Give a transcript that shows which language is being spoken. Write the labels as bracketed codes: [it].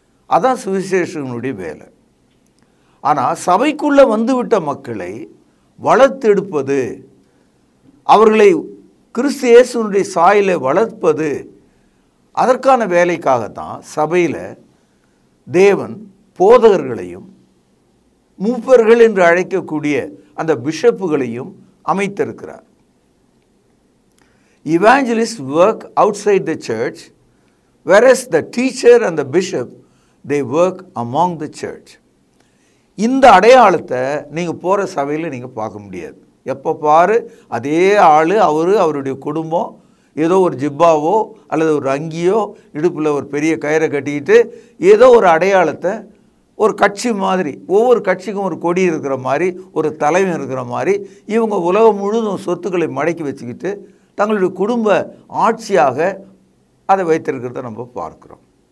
[ta] அதான் சுவிசேஷகனுடைய வேலை. ஆனால் சபைக்குள்ளே வந்துவிட்ட மக்களை வளர்த்தெடுப்பது, அவர்களை கிறிஸ்து இயேசுனுடைய சாயலை வளர்ப்பது, அதற்கான வேலைக்காகத்தான் சபையில் தேவன் போதகர்களையும் மூப்பர்கள் என்று அழைக்கக்கூடிய அந்த பிஷப்புகளையும் அமைத்திருக்கிறார். [en] Evangelists work outside the church, whereas the teacher and the bishop, they work among the church. [ta] இந்த அடையாளத்தை நீங்கள் போகிற சபையில் நீங்கள் பார்க்க முடியாது. எப்போ பாரு அதே ஆள், அவருடைய குடும்பம் ஏதோ ஒரு ஜிப்பாவோ அல்லது ஒரு அங்கியோ இடுப்பில் ஒரு பெரிய கயிறை கட்டிக்கிட்டு ஏதோ ஒரு அடையாளத்தை ஒரு கட்சி மாதிரி, ஒவ்வொரு கட்சிக்கும் ஒரு கொடி இருக்கிற மாதிரி, ஒரு தலைவன் இருக்கிற மாதிரி, இவங்க உலகம் முழுதும் சொத்துக்களை மடக்கி வச்சுக்கிட்டு தங்களுடைய குடும்ப ஆட்சியாக அதை வைத்திருக்கிறத நம்ம பார்க்குறோம்.